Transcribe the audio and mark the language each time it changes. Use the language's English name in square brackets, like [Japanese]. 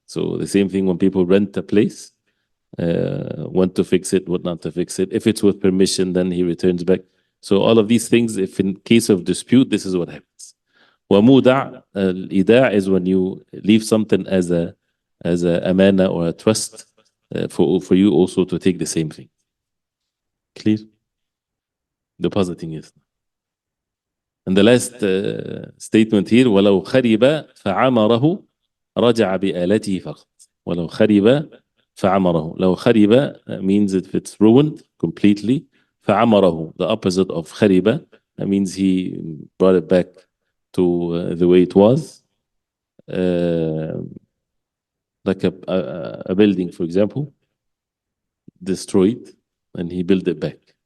[English] So the same thing when people rent a place, want to fix it, what not to fix it. If it's with permission, then he returns back. So all of these things, if in case of dispute, this is what happens. وَمُودَعْ, al-ida' is when you leave something as a amana or a trust for you also to take the same thing. Clear? Depositing is. And the last statement here, [Arabic] وَلَوْ خَرِبَ فَعَمَرَهُ رَجَعَ بِآلَتِهِ فَقط. وَلَوْ خَرِبَ فَعَمَرَهُ. لو خَرِبَ [English] means if it's ruined completely. فَعَمَرَهُ, the opposite of خَرِبَ, that means he brought it back to the way it was. Like a building, for example, destroyed, and he built it back.